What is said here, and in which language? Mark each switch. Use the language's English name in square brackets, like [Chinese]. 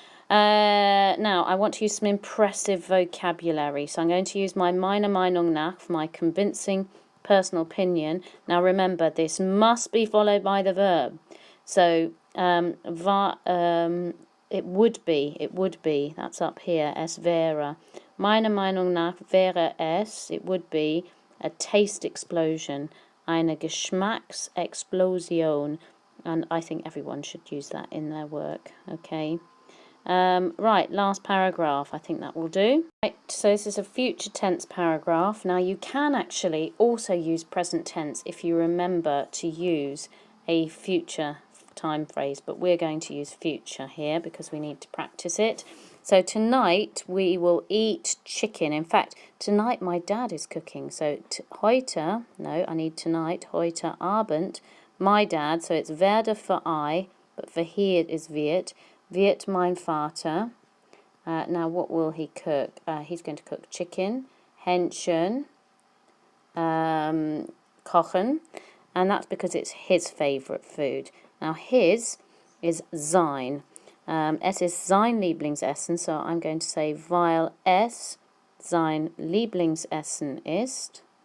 [English] Now, I want to use some impressive vocabulary. So I'm going to use my [German] meiner Meinung nach, [English] for my convincing personal opinion. Now remember, this must be followed by the verb. So, it would be, that's up here, [German] es wäre. Meiner Meinung nach wäre es, [English] it would be, a taste explosion, [German] eine Geschmacksexplosion. [English] And I think everyone should use that in their work, okay? Right, last paragraph, I think that will do. Right, so this is a future tense paragraph. Now you can actually also use present tense if you remember to use a future time phrase, but we're going to use future here because we need to practice it. So tonight we will eat chicken. In fact, tonight my dad is cooking. So heute, no, I need tonight, [German] heute Abend, [English] my dad, so it's werde for I, but for he it is [German] wird mein Vater. [English] Now what will he cook? He's going to cook chicken, Hähnchen, kochen, and that's because it's his favourite food. Now his is sein. [German] Es ist sein Lieblingsessen, [English] so I'm going to say [German] weil es sein Lieblingsessen ist.